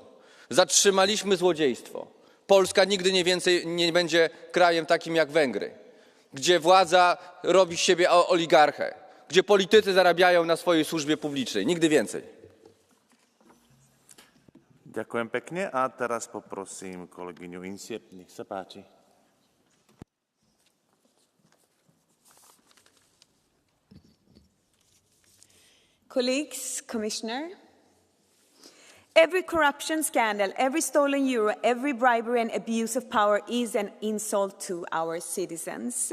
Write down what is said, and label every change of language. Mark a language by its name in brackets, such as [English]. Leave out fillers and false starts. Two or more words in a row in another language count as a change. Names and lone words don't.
[Polish] Zatrzymaliśmy złodziejstwo. Polska nigdy nie będzie krajem takim jak Węgry, gdzie władza robi z siebie oligarchę, gdzie politycy zarabiają na swojej służbie publicznej. Nigdy więcej. [Slovak] Ďakujem pekne a teraz poprosím kolegyňu Insiep, nech sa páči. [English] Colleagues, Commissioner, every corruption scandal, every stolen euro, every bribery and abuse of power is an insult to our citizens.